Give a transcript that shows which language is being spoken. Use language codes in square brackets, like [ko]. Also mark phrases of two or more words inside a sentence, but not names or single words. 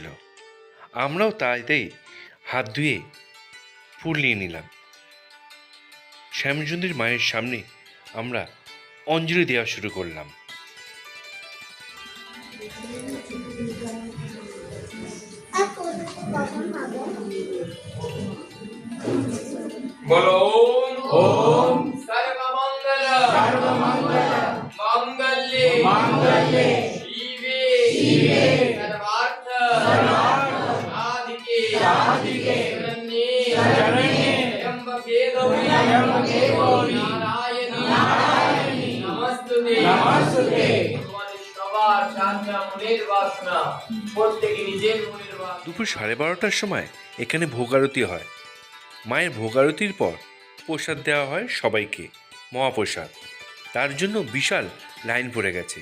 [bn] আমরাও তাই হাত ধুয়ে ফুল নিয়ে নিলাম। শ্যামসুন্দরী মায়ের সামনে আমরা অঞ্জলি দেওয়া শুরু করলাম। [sa] बोलो ओम सर्वमंगल मांगल्ये शिवे सर्वार्थ साधिके शरण्ये त्र्यंबके गौरी नारायणी नमस्तुते [bn] তোমাদের সবার চাঁদা মনের বাসনা প্রত্যেকে নিজের মনের বাসনা। দুপুর 12:30টার সময় এখানে ভোগ আরতি হয়। মায়ের ভোগ আরতির পর প্রসাদ দেওয়া হয় সবাইকে, মহাপ্রসাদ। তার জন্য বিশাল লাইন পড়ে গেছে।